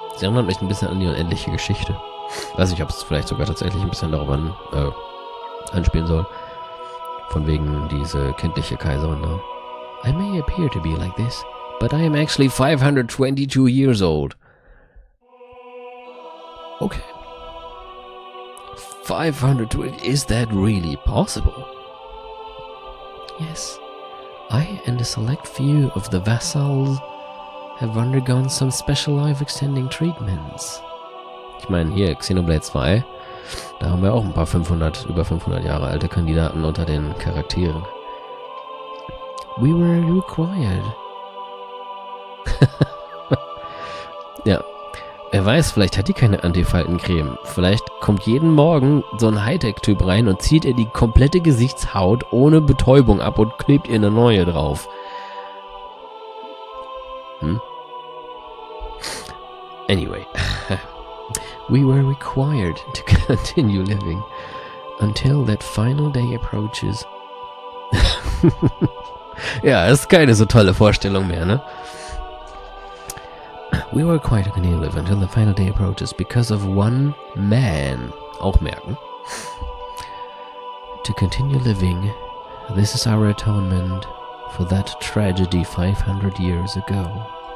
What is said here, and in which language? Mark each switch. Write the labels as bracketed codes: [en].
[de] Sie erinnert mich ein bisschen an die unendliche Geschichte. Weiß nicht, ob es vielleicht sogar tatsächlich ein bisschen darauf anspielen soll. Von wegen diese kindliche Kaiserin da. [en] I may appear to be like this, but I am actually 522 years old. Okay. 520, is that really possible? Yes. I and a select few of the vassals have undergone some special life-extending treatments. [de] Ich meine, hier, Xenoblade 2, da haben wir auch ein paar über 500 Jahre alte Kandidaten unter den Charakteren. [en] We were required. [de] Ja. Wer weiß, vielleicht hat die keine Antifaltencreme. Vielleicht kommt jeden Morgen so ein Hightech-Typ rein und zieht ihr die komplette Gesichtshaut ohne Betäubung ab und klebt ihr eine neue drauf. [en] Anyway. We were required to continue living until that final day approaches. [de] Ja, ist keine so tolle Vorstellung mehr, ne? [en] We were required to continue to live until the final day approaches because of one man. [de] Auch merken. [en] To continue living, this is our atonement for that tragedy 500 years ago.